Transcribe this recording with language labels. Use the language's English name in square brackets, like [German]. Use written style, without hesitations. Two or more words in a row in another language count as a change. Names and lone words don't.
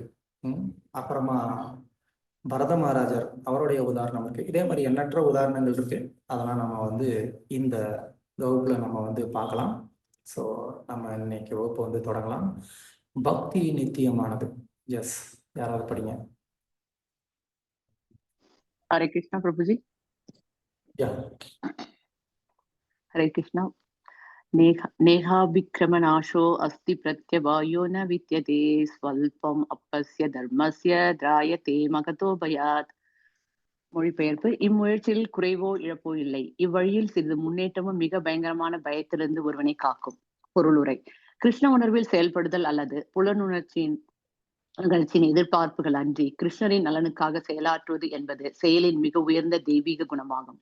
[Tamil] அப்புறமா பரத மகாராஜர், அவருடைய உதாரணம் இருக்கு. இதே மாதிரி எண்ணற்ற உதாரணங்கள் இருக்கு. அதெல்லாம் நம்ம வந்து இந்த வகுப்புல நம்ம வந்து பார்க்கலாம். ஸோ நம்ம இன்னைக்கு வகுப்பு வந்து தொடங்கலாம். பக்தி நித்தியமானது. எஸ், யாராவது படிங்க. [Hindi] हरे कृष्णा प्रभु जी। हरे कृष्णा। [Sanskrit] नेहाभिक्रमनाशो अस्ति प्रत्यवायो न विद्यते स्वल्पम् अपस्य धर्मस्य त्रायते महतो भयात्. [Tamil] மொழிபெயர்ப்பு: இம்முயற்சியில் குறைவோ இழப்போ இல்லை. இவ்வழியில் சிறிது முன்னேற்றமும் மிக பயங்கரமான பயத்திலிருந்து ஒருவனை காக்கும். பொருளுரை. கிருஷ்ண உணர்வில் செயல்படுதல் அல்லது புலனுணர்ச்சியின் நிகழ்ச்சியின் எதிர்பார்ப்புகள் அன்றி கிருஷ்ணரின் நலனுக்காக செயலாற்றுவது என்பது செயலின் மிக உயர்ந்த தெய்வீக குணமாகும்.